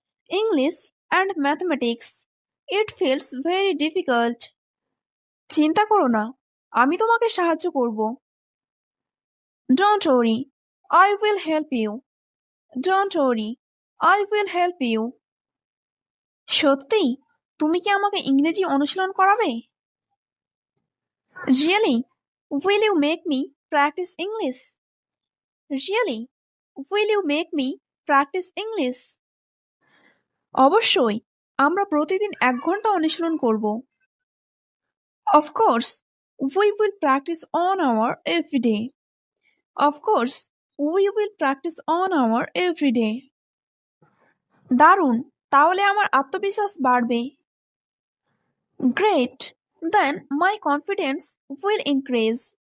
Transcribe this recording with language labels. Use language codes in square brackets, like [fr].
[en] English and mathematics. It feels very difficult. [bn] চিন্তা করো না, আমি তোমাকে সাহায্য করব। [en] Don't worry, I will help you. Don't worry, I will help you. [bn] সত্যি, তুমি কি আমাকে ইংরেজি অনুশীলন করাবে? [en] Really, will you make me practice English? Really, will you make me practice English? [bn] অবশ্যই, আমরা প্রতিদিন 1 ঘন্টা অনুশীলন করব। [en] Of course, we will practice 1 hour every day. Of course, we will practice 1 hour every day. [bn] দারুণ, তাহলে আমার আত্মবিশ্বাস বাড়বে। [en] Great, then my confidence will increase.